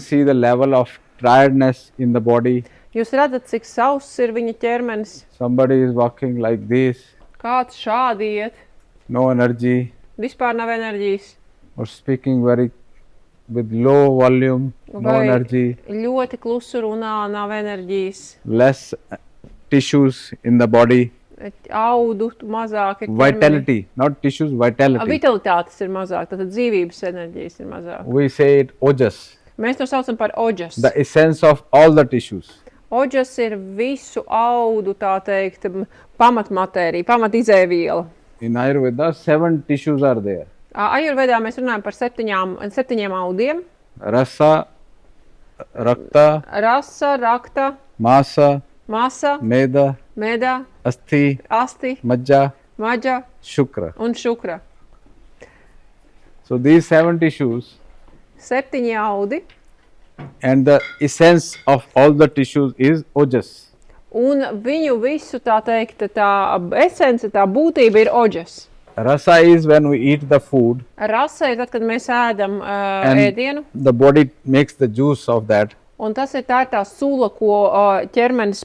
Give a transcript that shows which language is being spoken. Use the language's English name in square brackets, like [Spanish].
[English] see the level of tiredness in the body. [Latvian] Jūs redzat, cik sauss ir viņa ķermenis, [English] Somebody is walking like this, [Latvian] kāds šādi iet, [English] no energy, [Latvian] vispār nav enerģijas, [English] or speaking with low volume, no [Latvian] Vai- [English] energy, [Latvian] ļoti klusu runā, nav enerģijas, [English] less tissues in the body, [Latvian] audu mazāk ir ķermenī. [English] vitality, not tissues, vitality. [Latvian] Vitalitātes ir mazāk, tātad dzīvības enerģijas ir mazāk. [English] We say it ojas, [Latvian] Mēs to saucam par oģas. [English] the essence of all the tissues. [Latvian] Oģas ir visu audu, tā teikt, pamatmatērija, pamatizēviela. [English] In Ayurveda, 7 tissues are there. [Latvian] Ajurvedā mēs runājam par septiņiem audiem. [Sanskrit] Rasa, rakta, Rasa, rakta, masa, masa, meda, medā, asti, asti, majja, maģa shukra. [Latvian] un šukra. [English] So these 7 tissues, [Latvian] 7 audi, [English] and the essence of all the tissues is ojas. [Latvian] un viņu visu, tā teikt, tā esence, tā būtība ir oģas. [English] Rasa is when we eat the food [Latvian] Rasa ir tad, kad mēs ēdam [English] and [Latvian] ēdienu, [English] the body makes the juice of that. [Latvian] un tas ir tā sula, ko ķermenis